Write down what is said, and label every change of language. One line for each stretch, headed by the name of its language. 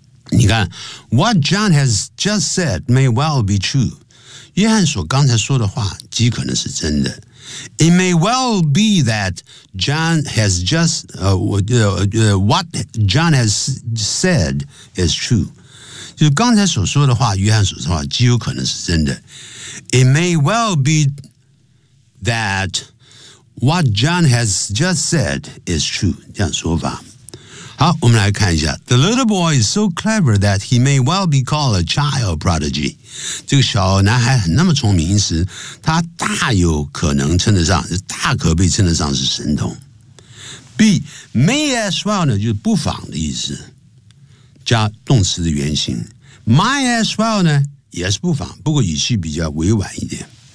Chinese: 你看
English: ，what John has just said may well be true。
Chinese: 约翰所刚才说的话极可能是真的。
English: It may well be that John has just what John has said is true。
Chinese: 就刚才所说的话，约翰所说的话极有可能是真的。
English: It may well be. That what John has just said is true.
Chinese: 这样说法。好，我们来看一下。
English: The little boy is so clever that he may well be called a child prodigy.
Chinese: 这个小男孩很那么聪明，因此他大有可能称得上，大可被称得上是神童。 B, may as well 呢，就是不妨的意思，加动词的原形。 Might as well 呢，也是不妨，不过语气比较委婉一点。